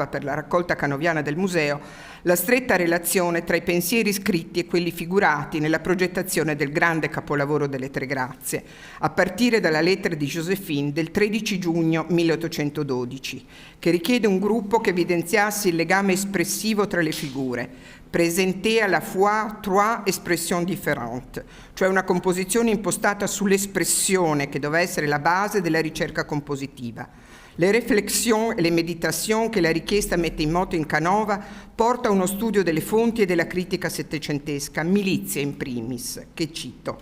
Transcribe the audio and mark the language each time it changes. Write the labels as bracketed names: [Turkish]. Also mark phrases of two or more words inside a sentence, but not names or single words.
[Italian] per la raccolta canoviana del museo, la stretta relazione tra i pensieri scritti e quelli figurati nella progettazione del grande capolavoro delle Tre Grazie, a partire dalla lettera di Joséphine del 13 giugno 1812, che richiede un gruppo che evidenziasse il legame espressivo tra le figure, [French] présenté à la fois trois expressions différentes, [Italian] cioè una composizione impostata sull'espressione che doveva essere la base della ricerca compositiva. [French] Le réflexions [Italian] e [French] le méditations [Italian] che la richiesta mette in moto in Canova porta a uno studio delle fonti e della critica settecentesca, Milizia in primis, che cito.